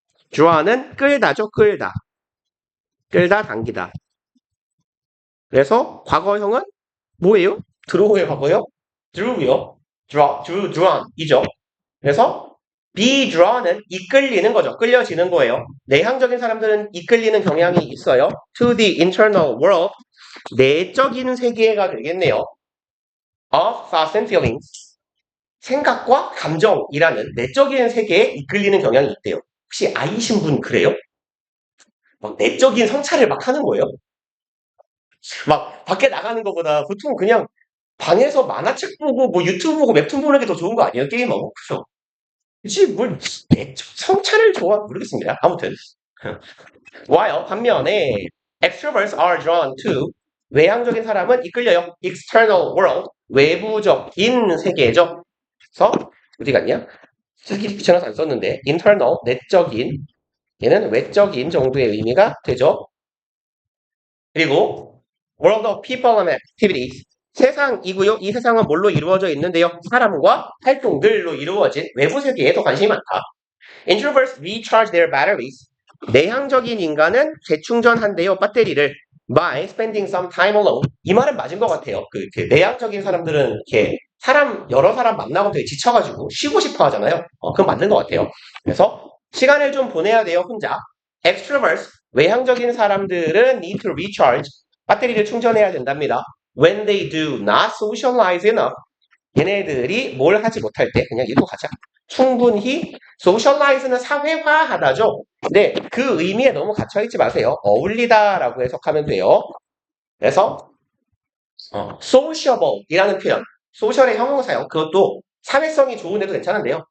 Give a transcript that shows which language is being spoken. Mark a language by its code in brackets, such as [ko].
[ko] draw는 끌다죠, 끌다. 끌다, 당기다. 그래서 과거형은 뭐예요? draw의 과거요? drew요. drawn이죠. 그래서 be drawn은 이끌리는 거죠. 끌려지는 거예요. 내향적인 사람들은 이끌리는 경향이 있어요. [en] to the internal world, [ko] 내적인 세계가 되겠네요. [en] of thoughts and feelings, [ko] 생각과 감정이라는 내적인 세계에 이끌리는 경향이 있대요. 혹시 아이신 분 그래요? 막 내적인 성찰을 막 하는 거예요? 막 밖에 나가는 것보다 보통 그냥 방에서 만화책 보고 뭐 유튜브 보고 웹툰 보는 게 더 좋은 거 아니에요? 게임하고. 그죠? 그치, 뭘, 내적 성찰을 모르겠습니다. 아무튼. [en] while [ko] 반면에 [en] extroverts are drawn to, [ko] 외향적인 사람은 이끌려요. [en] external world, [ko] 외부적인 세계죠. 그래서 어디 갔냐? 쓰기 귀찮아서 안 썼는데 internal, 내적인, 얘는 외적인 정도의 의미가 되죠. [en] 그리고 world of people and activities, [ko] 세상이고요. 이 세상은 뭘로 이루어져 있는데요? 사람과 활동들로 이루어진 외부 세계에 더 관심이 많다. [en] Introverts recharge their batteries. [ko] 내향적인 인간은 재충전한대요. 배터리를 [en] by spending some time alone. [ko] 이 말은 맞은 것 같아요. 내향적인 사람들은 이렇게 여러 사람 만나고 되게 지쳐가지고 쉬고 싶어 하잖아요. 그건 맞는 것 같아요. 그래서 시간을 좀 보내야 돼요, 혼자. [en] Extroverts, [ko] 외향적인 사람들은 [en] need to recharge. [ko] 배터리를 충전해야 된답니다. [en] When they do not socialize enough. [ko] 얘네들이 뭘 하지 못할 때, 그냥 이거 가자. 충분히 socialize는 사회화하다죠. 근데 그 의미에 너무 갇혀있지 마세요. 어울리다라고 해석하면 돼요. 그래서 sociable이라는 표현, 소셜의 형용사형, 그것도 사회성이 좋은 애도 괜찮은데요.